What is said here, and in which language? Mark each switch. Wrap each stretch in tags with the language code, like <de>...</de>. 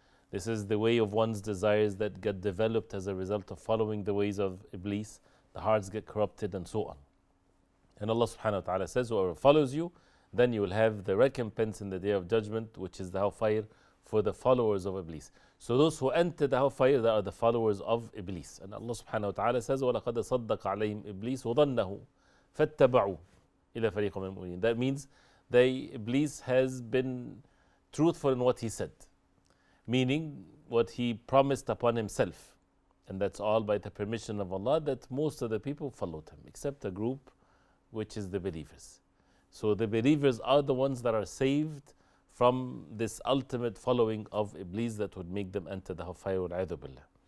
<en>This is the way of one's desires that get developed as a result of following the ways of Iblis. The hearts get corrupted and so on. And Allah subhanahu wa ta'ala says, whoever follows you, then you will have the recompense in the Day of Judgment, which is the hellfire for the followers of Iblis. So those who enter the hellfire, they are the followers of Iblis. And Allah subhanahu wa ta'ala says,</en> <ar>وَلَقَدْ صَدَّقَ عَلَيْهِمْ إِبْلِيسُ وَظَنَّهُ فَاتَّبَعُوا إِلَى فَرِيقٍ مِّنَ الْمُؤْمِنِينَ.</ar> <en>That means Iblis has been truthful in what he said, meaning what he promised upon himself. And that's all by the permission of Allah, that most of the people followed him, except a group which is the believers. So the believers are the ones that are saved from this ultimate following of Iblis that would make them enter the hellfire, wal-'adhu billah.</en>